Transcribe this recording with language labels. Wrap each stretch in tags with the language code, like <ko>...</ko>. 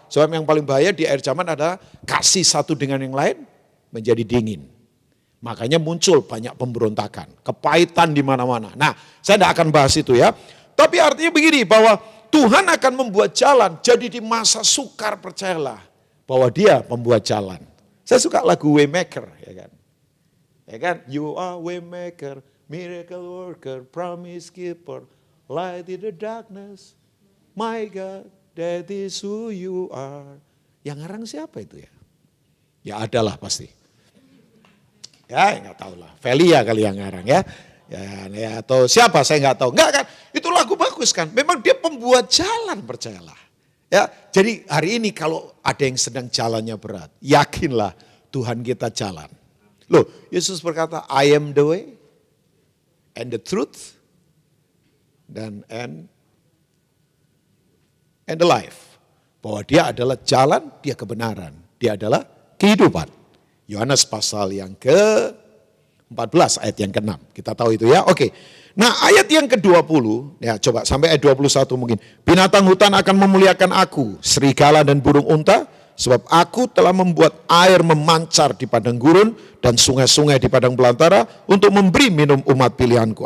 <id>Sebab yang paling bahaya di akhir zaman adalah kasih satu dengan yang lain menjadi dingin. Makanya muncul banyak pemberontakan, kepahitan di mana-mana. Nah, saya tidak akan bahas itu ya. Tapi artinya begini, bahwa Tuhan akan membuat jalan. Jadi di masa sukar percayalah bahwa Dia membuat jalan. Saya suka lagu Waymaker, ya kan? Ya kan?</id> <en>You are Waymaker, miracle worker, promise keeper, light in the darkness. My God, that is who you are.</en> <id>Yang ngarang siapa itu ya? Ya adalah pasti. Ya nggak tahu lah. Velia kali yang ngarang ya. Ya, atau siapa saya nggak tahu. Enggak kan, itu lagu bagus kan. Memang dia pembuat jalan, percayalah. Ya, jadi hari ini kalau ada yang sedang jalannya berat, yakinlah Tuhan kita jalan. Loh, Yesus berkata,</id> <en>I am the way and the truth and the life.</en> <id>Bahwa dia adalah jalan, dia kebenaran, dia adalah kehidupan. Yohanes pasal yang ke-14 ayat yang ke-6. Kita tahu itu ya. Oke. Nah, ayat yang ke-20, ya coba sampai ayat 21 mungkin. Binatang hutan akan memuliakan aku, serigala dan burung unta, sebab aku telah membuat air memancar di padang gurun dan sungai-sungai di padang belantara untuk memberi minum umat pilihanku.</id>